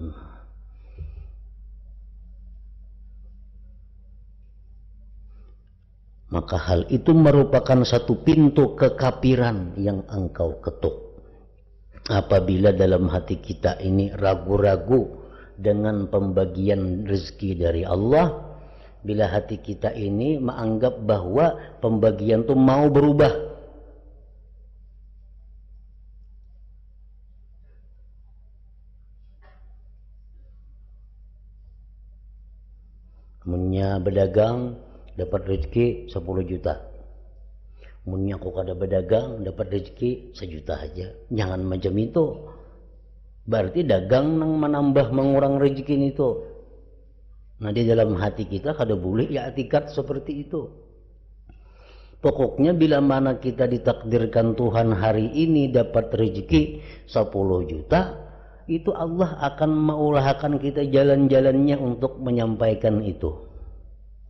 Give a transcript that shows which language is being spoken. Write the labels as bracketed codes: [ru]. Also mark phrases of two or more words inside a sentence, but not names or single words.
[id] Maka hal itu merupakan satu pintu kekafiran yang engkau ketuk. Apabila dalam hati kita ini ragu-ragu dengan pembagian rezeki dari Allah, bila hati kita ini menganggap bahwa pembagian itu mau berubah, munnya berdagang dapat rezeki 10 juta, munnya aku kada berdagang dapat rezeki 1 juta aja. Jangan macam itu. Berarti dagang nang menambah mengurang rezeki itu. Nah di dalam hati kita kada boleh ya etikat seperti itu. Pokoknya bila mana kita ditakdirkan Tuhan hari ini dapat rezeki 10 juta, itu Allah akan mengulahkan kita jalan-jalannya untuk menyampaikan itu.